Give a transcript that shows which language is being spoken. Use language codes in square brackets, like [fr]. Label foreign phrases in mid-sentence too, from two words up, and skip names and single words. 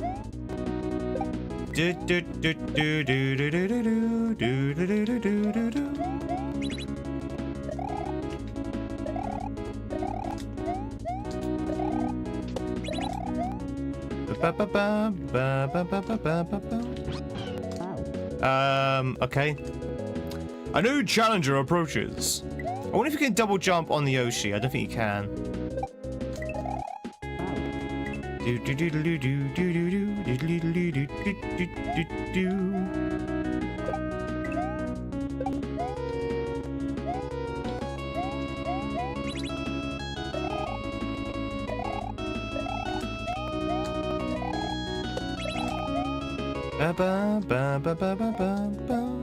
[en] Do do do do do do do do do do do do do do. Ba ba ba ba ba ba ba ba ba. Okay. A new challenger approaches. I wonder if you can double jump on the Yoshi. I don't think you can. Do do do do do do do do do do do do do. Ba ba ba ba ba ba ba ba.